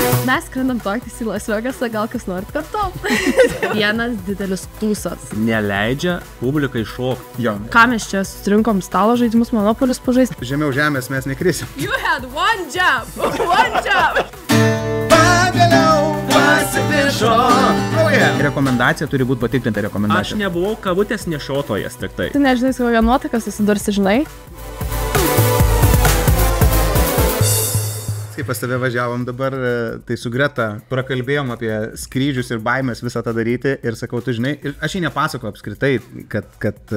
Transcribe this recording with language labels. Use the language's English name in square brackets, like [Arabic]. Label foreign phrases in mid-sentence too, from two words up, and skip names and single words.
[Lithuanian] Mes skrendam tokius į Las Vegasą, gal kas nori kartu. Vienas didelis tūsas. Neleidžia publikai šokti. Jo. Ką mes čia surinkom stalo žaidimus, Monopolis pažaisti? Žemiau žemės mes nekrisim. [English] You had one job! One job! [Lithuanian] Rekomendacija turi būti patikrinta Aš rekomendacija. nebuvau kavutės nešiotojas tik tai. Tu nežinai, su kokia nuotaka susidursi, žinai? Kai pas tave važiavom dabar, tai su Greta prakalbėjom apie skrydžius ir baimės visą tą daryti ir sakau, tu žinai, ir aš jį nepasakau apskritai, kad